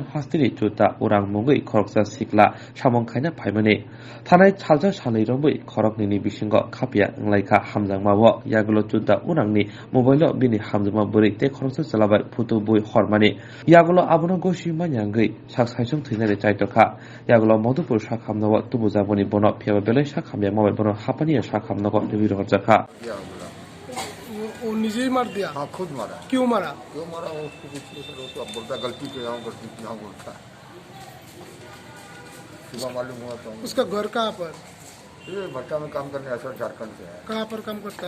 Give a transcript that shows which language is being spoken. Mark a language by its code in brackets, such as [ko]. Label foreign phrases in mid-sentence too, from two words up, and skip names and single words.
[trp] Hastiri Chutta Urang Mungei Khoroksa Sikla Samongkhaina Phaimani Thanai Chalja Salai Rombui Khoroknini Bisingo Khapia Nglaikha Hamjangmao Yagulo Chutta Urangni Mobile Bini Hamjama Burik Tei Khoroksa Chalabai Phutu Bui Hormani Yagulo Abono Gosi Manyangei Saksaisung Thinare Chaitokha Yagulo Modupur Sakhamnago Tubujaboni Bono Phiaba Belai Sakhamya Mobile Bono Hapaniya Sakhamnago Revir Horjaka [hi] वो निजे ही मार दिया। हाँ खुद मारा। क्यों मारा? क्यों मारा वो उसको कुछ वो तो अब बोलता गलती पे यहाँ बोलता सुबह मालूम हुआ तो उसका घर कहाँ पर? ये भट्टा में काम करने ऐसा झारखंड से है। कहाँ पर काम करता है?